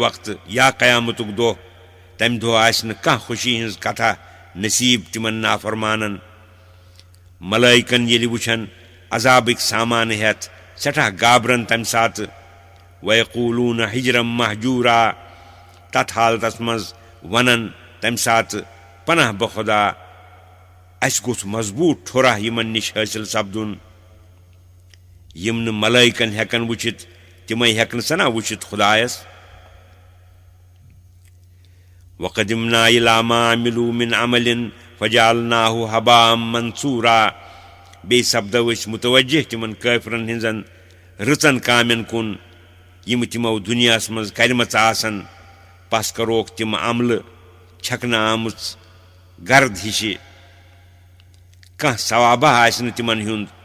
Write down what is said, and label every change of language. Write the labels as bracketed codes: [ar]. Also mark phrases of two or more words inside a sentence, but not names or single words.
[ks] وقتہٕ یا قیامتُک دۄہ تمہِ دۄہ آسہِ نہٕ کانٛہہ خوشی ہٕنٛز کتھا نصیٖب تِمن نافرمانن ملٲیکن ییٚلہِ وٕچھن عذابٕکۍ سامانہٕ ہٮ۪تھ سٮ۪ٹھاہ گابرن تمہِ ساتہٕ [ar] ویقوٗلوٗنَ حجرم محجوٗرا [ks] تتھ حالتس منٛز ونن تمہِ ساتہٕ پناہ بخۄدا اَسہِ گوٚژھ مضبوٗط ٹھُرا یِمن نِش حٲصِل سپدُن یِم نہٕ ملٲیکن ہٮ۪کن وٕچھِتھ تِمے ہٮ۪کنہٕ سنا وٕچھِتھ خۄدایس [ar] وقدمنا الی ما عملوا من عمل فجعلناه هباء منثورا [ks] بیٚیہِ سپدو أسۍ متوجہ تِمن کٲفرن ہٕنٛزن رٕژن کامٮ۪ن کُن یِم تِمو دُنیاہس منٛز کرِمژٕ آسن پس کروکھ تِم عملہٕ چھکنہٕ آمٕژ گرد ہِشہِ کانٛہہ ثوابہ آسہِ نہٕ تِمن ہُنٛد